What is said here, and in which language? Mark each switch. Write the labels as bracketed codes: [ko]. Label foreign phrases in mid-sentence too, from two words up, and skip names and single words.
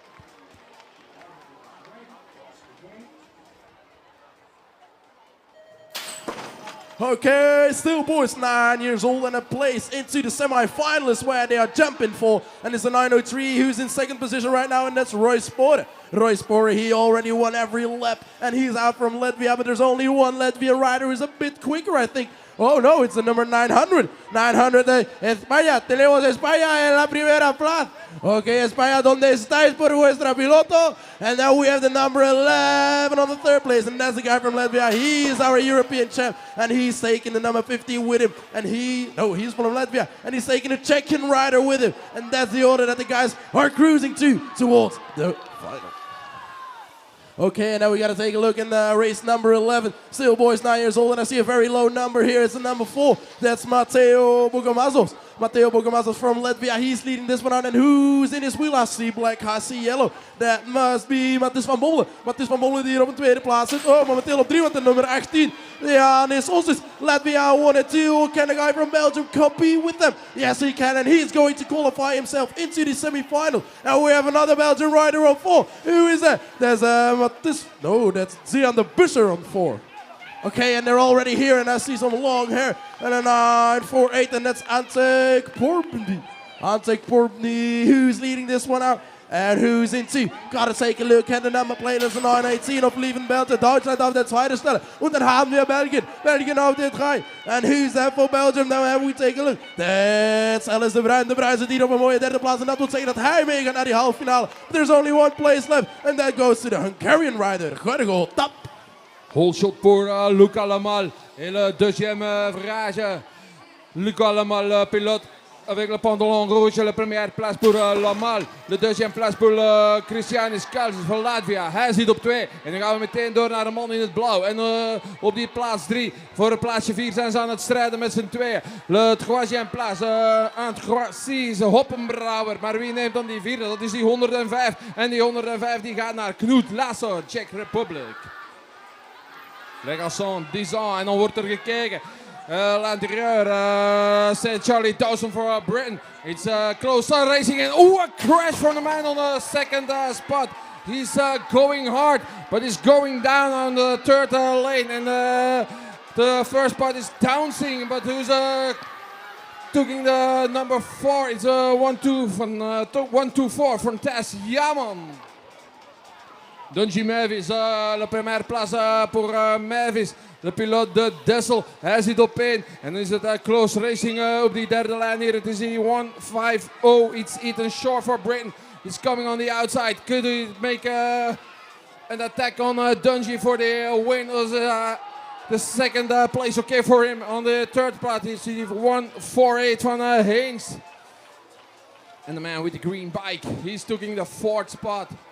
[en] Okay, still boys 9 years old and a place into the semi-finalists where they are jumping for. And it's a 9:03 who's in second position right now, and that's Roy Sporter. Roy Sporter, he already won every lap, and he's out from Latvia, but there's only one Latvia rider who's a bit quicker, I think. Oh no, it's the number 900. 900 [es] de España. Tenemos España en la primera plaza. Okay, España, ¿dónde estáis por vuestra piloto? [en] And now we have the number 11 on the third place, and that's the guy from Latvia. He is our European champ, and he's taking the number 50 with him. And he's from Latvia, and he's taking a Czechian rider with him. And that's the order that the guys are cruising towards the final. Okay, and now we got to take a look in race number 11. Still boys 9 years old, and I see a very low number here. It's the number 4. That's Mateo Bogomazos. Mateo Bogomazos from Latvia. He's leading this one out. And who's in his wheel? I see black, I see yellow. That must be Matthijs van Bommelen. [nl] Matthijs van Bommelen die hier op een tweede plaats zit. Oh, momenteel op 3 met de nummer 18. Ja, [en] and it's also Latvia 1 and 2. Can the guy from Belgium compete with them? Yes, he can, and he's going to qualify himself into the semi-final. And we have another Belgian rider on 4. Who is that? There's that's Zian de Busser on 4. Okay, and they're already here, and I see some long hair. And a 948, and that's Antek Porbny. Antek Porbny, who's leading this one out. And who's in 2? Gotta take a look at the number plate. That's a 918 of leaving Belgium. [de] Deutschland auf der zweiten Stelle. Und dann haben wir Belgien. Belgien auf der 3. [en] And who's that for Belgium? Now have we take a look. That's Alice de Bruin. [nl] De Bruin zit hier op een mooie derde plaats. En dat wil zeggen dat hij meegaat naar die halve finale. [en] There's only one place left. And that goes to the Hungarian rider. Gorgo Tap. Whole shot [fr] pour Luca Lamal. Et le deuxième virage. Luca Lamal, pilote. Avec le pantalon rouge, la première place pour Lamal. [nl] De [fr] deuxième place pour [nl] Christianis Kals van Latvia. Hij zit op 2. En dan gaan we meteen door naar de man in het blauw. En op die plaats 3. Voor het plaatsje 4 zijn ze aan het strijden met z'n tweeën. [fr] Le troisième place. Un trois Hoppenbrouwer. [nl] Maar wie neemt dan die vierde? Dat is die 105. En die 105 die gaat naar Knut Lasso, Czech Republic. [fr] Les garçons, 10 ans. [nl] En dan wordt er gekeken. [fr] L'intérieur, c'est Charlie Dawson for Britain. [en] It's close racing, and a crash from the man on the second spot. He's going hard, but he's going down on the third lane, and the first spot is bouncing, but who's taking the number 4? It's 1-2-4 from Tess Yaman. Dungy Mavis, [fr] la première place pour Mavis. [nl] De piloot de Dessel, hij zit op 1. En dan is het [en] close racing [nl] op die derde lijn hier. Het is die 1-5-0. [en] It's Ethan Shore for Britain. He's coming on the outside. Could he make an attack on Dungy for the win? Was the second place okay for him? On the third spot, it's 1-4-8 van Haynes. And the man with the green bike, he's taking the 4th spot.